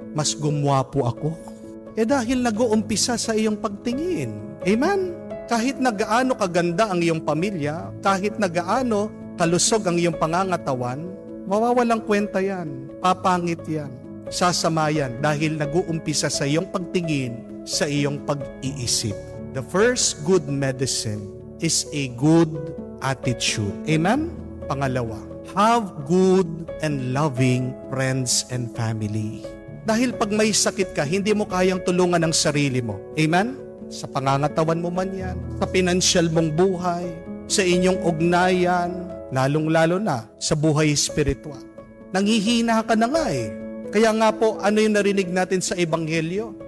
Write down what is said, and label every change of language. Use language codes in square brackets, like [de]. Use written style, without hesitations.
[tl] Mas gumwapo ako. Dahil nag-uumpisa sa iyong pagtingin. Amen? Kahit na gaano kaganda ang iyong pamilya, kahit na gaano kalusog ang iyong pangangatawan, mawawalang kwenta yan. Papangit yan. Sasama yan dahil nag-uumpisa sa iyong pagtingin, sa iyong pag-iisip. [en] The first good medicine is a good attitude. Amen? [tl] Pangalawa, [en] have good and loving friends and family. [tl] Dahil pag may sakit ka, hindi mo kayang tulungan ang sarili mo. Amen? Sa pangangatawan mo man yan, sa financial mong buhay, sa inyong ugnayan, lalong-lalo na sa buhay espiritual. Nanghihina ka na nga Kaya nga po, ano yung narinig natin sa Ebanghelyo?